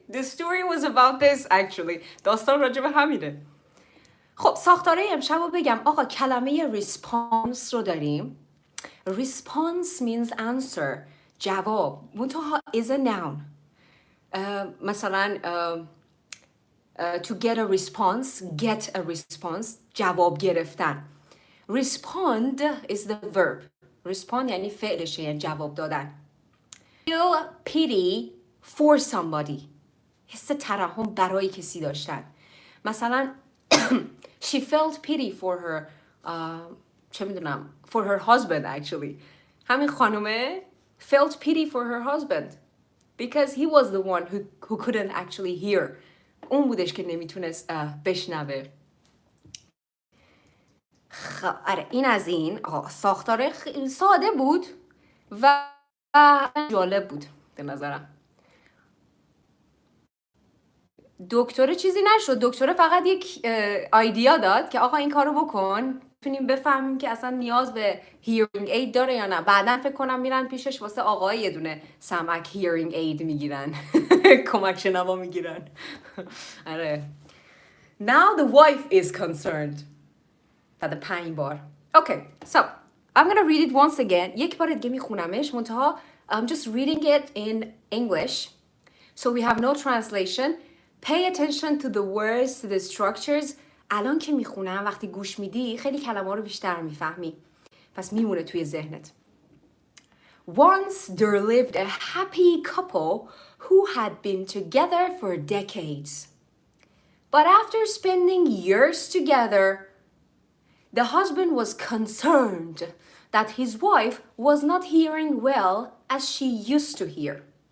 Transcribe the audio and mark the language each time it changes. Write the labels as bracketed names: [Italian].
[English] The story was about this actually. [Persian] داستان راجع به همینه. خب ساختاره امشب رو بگم. آقا کلمه response رو داریم. [English] Response means answer. جواب. منتها is a noun. مثلا to get a response, get a response, [Persian] جواب گرفتن. [English] Respond is the verb. [Persian] Respond یعنی فعلشه، یعنی جواب دادن. [English] Feel pity for somebody. [Persian] حس ترحم برای کسی داشتن. [English] مثلا she felt pity for her [Persian] چه میدونم [English] for her husband actually. [Persian] همین خانومه [English] felt pity for her husband because he was the one who couldn't actually hear. [Persian] اون بودش که نمیتونست بشنوه. آره این از این. ساختار ساده بود و جالب بود به نظرم. دکتره چیزی نشد. دکتره فقط یک ایدیا داد که آقا این کارو بکن، میتونیم بفهمیم که اصلا نیاز به hearing aid داره یا نه. بعدن فکر کنم میرن پیشش واسه آقای یه دونه سمک hearing aid میگیرن. کمک شنوا میگیرن. آره. [English] Now the wife is concerned. [Persian] بعد 5 بار. [English] Okay, so I'm gonna read it once again. [Persian] یک بار دیگه میخونمش منتها [English] I'm just reading it in English. So we have no translation. Pay attention to the words, to the structures. [Persian] الان که میخونم وقتی گوش میدی خیلی کلمه رو بیشتر میفهمی. پس میمونه توی ذهنت. [English] Once there lived a happy couple who had been together for decades. But after spending years together, the husband was concerned that his wife was not hearing well as she used to hear.